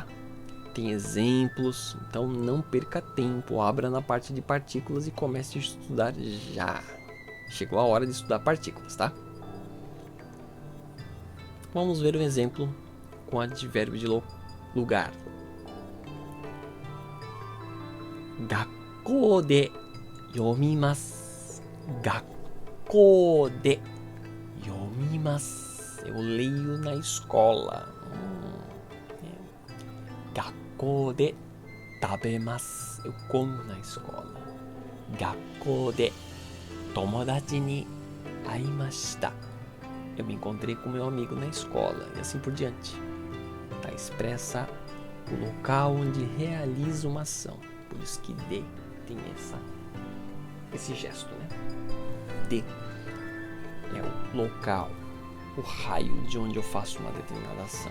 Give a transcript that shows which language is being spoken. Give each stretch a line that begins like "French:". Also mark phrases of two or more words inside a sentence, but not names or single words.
Portuguese: Tem exemplos, então não perca tempo, abra na parte de partículas e comece a estudar já. Chegou a hora de estudar partículas, tá? Vamos ver um exemplo com advérbio de lugar.
Japanese: 学校で読みます. 学校で読みます.
Portuguese: Eu leio na escola.
Japanese: 学校で食べます.
Portuguese: Eu como na escola.
Japanese: 学校で友達に会いました.
Portuguese: Eu me encontrei com meu amigo na escola e assim por diante. Tá expressa o local onde realiza uma ação. Por isso que de tem esse gesto, né? De é o local, o raio de onde eu faço uma determinada ação.